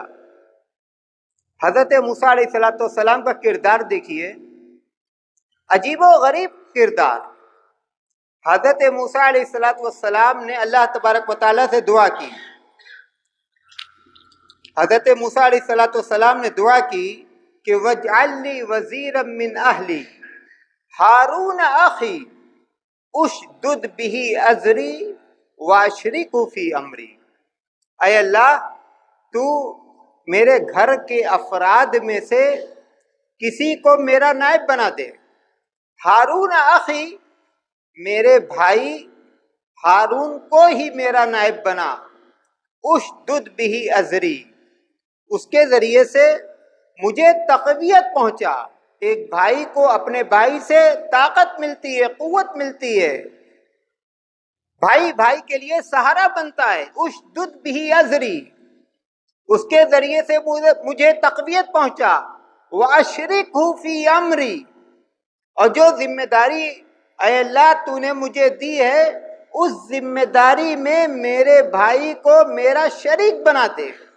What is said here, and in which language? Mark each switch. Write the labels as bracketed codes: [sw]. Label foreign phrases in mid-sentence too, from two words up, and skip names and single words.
[ur] حضرت موسیٰ علیہ السلام کا کردار دیکھیے، عجیب و غریب کردار۔ حضرت موسیٰ علیہ السلام نے اللہ تبارک و تعالیٰ سے دعا کی۔ حضرت موسیٰ علیہ السلام نے دعا کی کہ [ar] وَاجْعَلْ لِي وَزِيرًا مِّنْ أَهْلِي هَارُونَ أَخِي اشدد به ازری واشرکه فی امری۔ [ur] اے اللہ، تو میرے گھر کے افراد میں سے کسی کو میرا نائب بنا دے۔ ہارون اخی، میرے بھائی ہارون کو ہی میرا نائب بنا۔ [ar] اشدد به ازری، [ur] اس کے ذریعے سے مجھے تقویت پہنچا۔ ایک بھائی کو اپنے بھائی سے طاقت ملتی ہے، قوت ملتی ہے، بھائی بھائی کے لیے سہارا بنتا ہے۔ [ar] اشدد به ازری، [ur] اس کے ذریعے سے مجھے تقویت پہنچا۔ [ar] واشرکہ فی امری، [ur] اور جو ذمہ داری اے اللہ تو نے مجھے دی ہے اس ذمہ داری میں میرے بھائی کو میرا شریک بنا دے۔